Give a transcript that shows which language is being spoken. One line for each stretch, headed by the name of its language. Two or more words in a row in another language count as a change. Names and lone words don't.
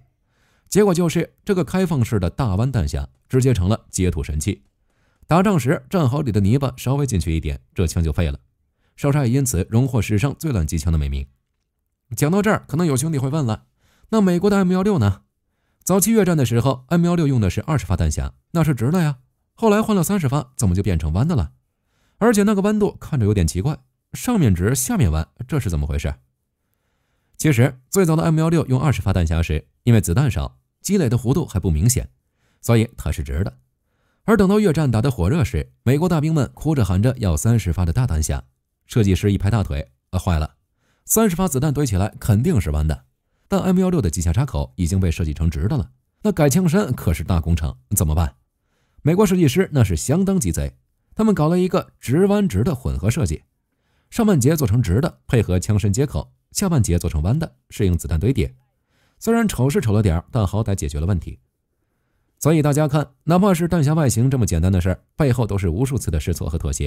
Chinese: 結果就是這個開放式的大彎彈匣直接成了接土神器。打仗時戰壕裡的泥巴稍微進去一點，這槍就廢了。少沙也因此榮獲史上最爛機槍的美名。講到這兒，可能有兄弟會問了，那美國的 M16 呢？早期越戰的時候 M16 用的是20發彈匣，那是直的呀。後來換了30發，怎麼就變成彎的了？而且那個彎度看着有點奇怪，上面直下面彎，這是怎麼回事？其實最早的 M16 用20發彈匣時，因為子彈少，積累的弧度還不明顯， 所以它是直的。而等到越戰打得火熱時，美國大兵們哭着喊着要30發的大彈匣，設計師一拍大腿，壞了，30發子彈堆起來肯定是彎的，但 M16 的机下插口已經被設計成直的了，那改槍身可是大工程，怎麼辦？美國設計師那是相當雞賊，他們搞了一個直彎直的混合設計，上半截做成直的，配合槍身接口，下半截做成彎的，適應子彈堆疊。雖然醜是醜了點，但好歹解決了問題。所以大家看，哪怕是彈匣外形這麼簡單的事，背後都是無數次的試錯和妥協。